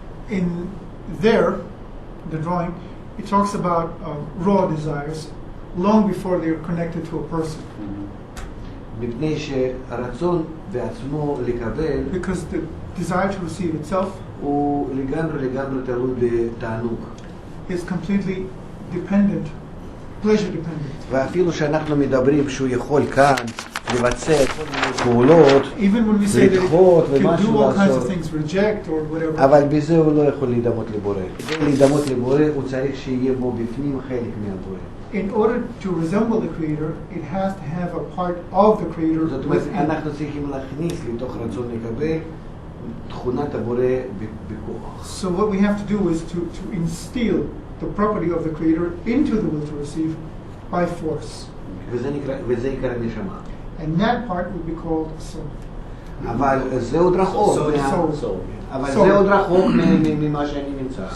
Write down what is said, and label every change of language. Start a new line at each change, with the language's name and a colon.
English: In there, the drawing, it talks about raw desires long before they are connected to a person.
Hebrew: מפני שהרצון בעצמו לקבל
English: Because the desire to receive itself
Hebrew: הוא לגמרי תלוי בתענוג.
English: is completely dependent, pleasure dependent.
Hebrew: ואפילו שאנחנו מדברים שהוא יכול כאן לבצע כל מיני פעולות, לדחות ומשהו לעשות, אבל בזה הוא לא יכול להידמות לבורא. כדי להידמות לבורא הוא צריך שיהיה בו בפנים חלק מהבורא.
English: In order to resemble the Creator, it has to have a part of the Creator.
Hebrew: זאת אומרת, אנחנו צריכים להכניס לתוך רצון לקבל תכונת הבורא בכוח.
English: So what we have to do is to instill the property of the Creator into the will to receive by force.
Hebrew: וזה עיקר הנשמה.
English: And that part would be called soul.
Hebrew: אבל זה עוד רחוק. אבל זה עוד רחוק ממה שאני נמצא.